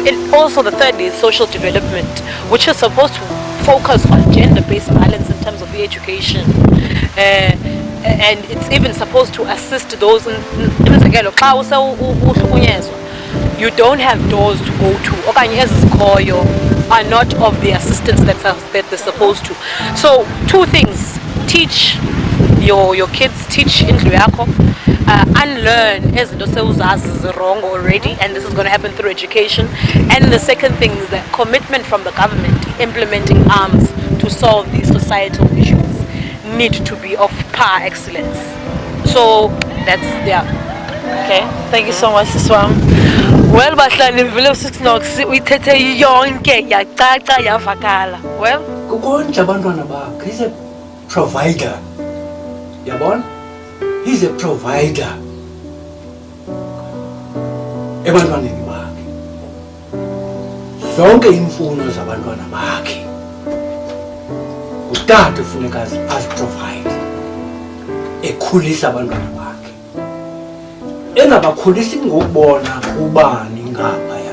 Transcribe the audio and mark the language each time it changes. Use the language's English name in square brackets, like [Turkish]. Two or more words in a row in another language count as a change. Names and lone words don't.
[English] And also the third is social development, which is supposed to focus on gender-based violence in terms of the education, and it's even supposed to assist those you don't have doors to go to, are not of the assistance that they're supposed to. So 2 things: teach your kids, teach [Xhosa] indlu yakho, [English] unlearn [Xhosa] ezinto sewuzazi [English] is wrong already, and this is going to happen through education. And the second thing is the commitment from the government, implementing arms to solve these societal issues, need to be of par excellence. So that's Okay, thank you so much, Swam. well, [Xhosa] bahlali vele usinox uyithethe yonke yacaca yavakala. [English] Well, [Xhosa] kukonje abantwana bakhe. [English] He's a provider. Yabona? He's a provider. [Xhosa] Ebantwaneni bakhe. Zonke imfuno zabantwana bakhe. Utata ufuneka aziprovide. Ekhulisa abantwana bakhe. Engabakhulisi ngokubona ubani ngaphaya.